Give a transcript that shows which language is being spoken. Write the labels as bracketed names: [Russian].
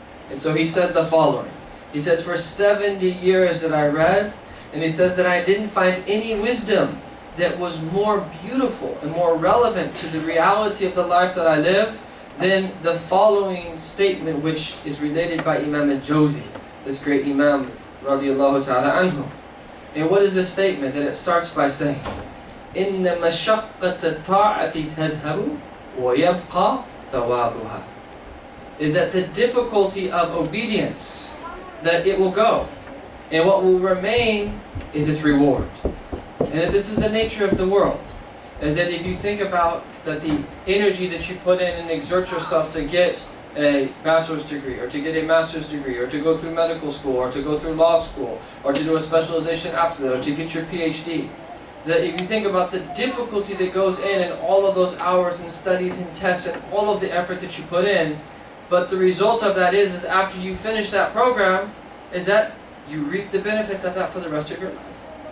[English] And so he said the following. He says, for 70 years that I read, and he says that I didn't find any wisdom that was more beautiful and more relevant to the reality of the life that I lived than the following statement, which is related by Imam al-Jawzi, this great Imam radiallahu ta'ala anhu. And what is this statement? That it starts by saying, [Arabic] إِنَّ مَشَقَّةَ الطَّاعَةِ تَذْهَبُ وَيَبْقَى ثَوَابُهَا. [English] Is that the difficulty of obedience, that it will go, and what will remain is its reward. And that this is the nature of the world, is that if you think about that the energy that you put in and exert yourself to get a bachelor's degree, or to get a master's degree, or to go through medical school, or to go through law school, or to do a specialization after that, or to get your PhD, that if you think about the difficulty that goes in and all of those hours and studies and tests and all of the effort that you put in, but the result of that is after you finish that program, is that you reap the benefits of that for the rest of your life.